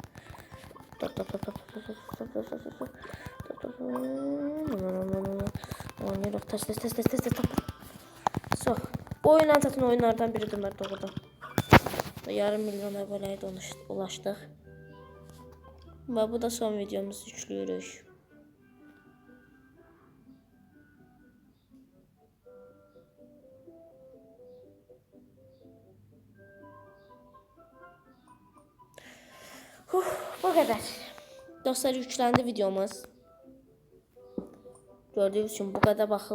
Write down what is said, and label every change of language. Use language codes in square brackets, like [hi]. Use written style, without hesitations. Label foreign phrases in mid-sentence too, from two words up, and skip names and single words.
[az] Oynayırıq. Tez. So. Bu oyun en çətin oyunlardan biridir mən doğrudan. Yarım milyon abonəyə də ulaşdıq. [tr] Və bu da son videomuzu yüklüyoruz. Bu kadar. Dostlar yüklendi videomuz. Gördüğünüz için bu kadar bakıldı.